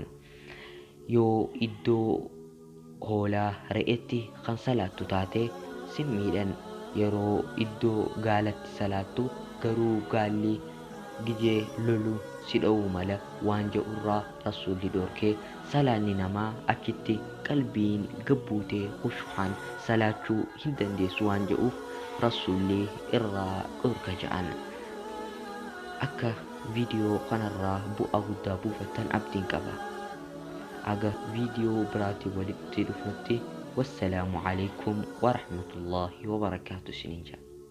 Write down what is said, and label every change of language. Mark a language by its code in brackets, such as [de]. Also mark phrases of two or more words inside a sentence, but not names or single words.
[om] Yoo iddoo hoolaa re'etti kan salaattu taate simmiidhan yeroo iddoo gaalatti salaattu garuu gaalli gijee lolu si dha'uu mala waan jedhurraa rasuulli dhorkee salaanni namaa achitti qalbiin gabbuutee khushu'aan salaachuu hin dandeessu waan jedhuuf rasuulli irraa dhorka jedhan. Akka viidiyoo kanarraa bu'aa guddaa buufattan abdiin qaba. Aga viidiyoo biraatii walitti dhufnutti [ar] والسلام عليكم ورحمة الله وبركاته [om] isiniin jedha.